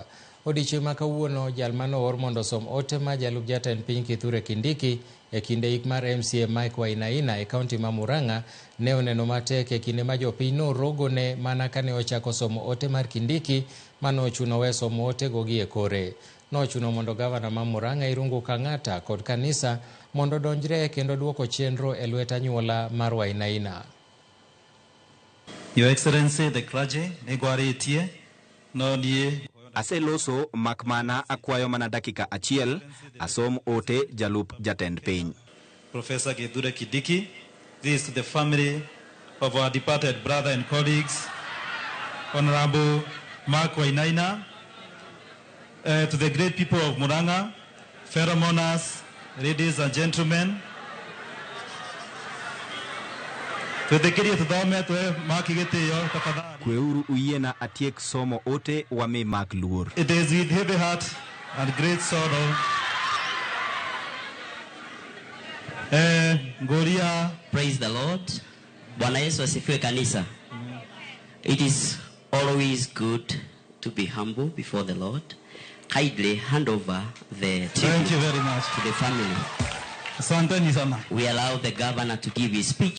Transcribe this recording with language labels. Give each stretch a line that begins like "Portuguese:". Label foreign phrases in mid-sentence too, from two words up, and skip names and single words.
Luo (Kenya and Tanzania): Odiechieng' ma kawuono jal manoor mondo som ote ma jalup jatend piny Kithure Kindiki e kinde ik mar MCA Mike Wainaina e kaunti ma Murang'a ne oneno matek e kinde ma jopiny norogone mana kane ochako somo ote mar Kindiki manochuno we somo otego gi e kore. Nochuno mondo gavana ma Murang'a Irungu Kang'ata kod kanisa mondo donjre kendo duoko chenro e lwet anyuola mar Wainaina.
English: Your Excellency, the clergy,
Luo (Kenya and Tanzania): negwari itie, no nie. Aseloso makmana akwayo mana dakika achiel asom ote jalup jatend piny.
English: Professor Kithure Kindiki, this to the family of our departed brother and colleagues, Honorable Mark Wainaina, to the great people of Murang'a, fellow mourners, ladies and gentlemen,
Luo (Kenya and Tanzania): Kweuru uyiena atiek somo ote wami mak luor.
English: It is with heavy heart and great sorrow. Gloria. Praise the Lord.
Swahili: Bwana Yesu asifiwe kanisa.
English: It is always good to be humble before the Lord. Kindly hand over the Thank you very much to the family.
Swahili: Asante sana.
English: We allow the governor to give his speech.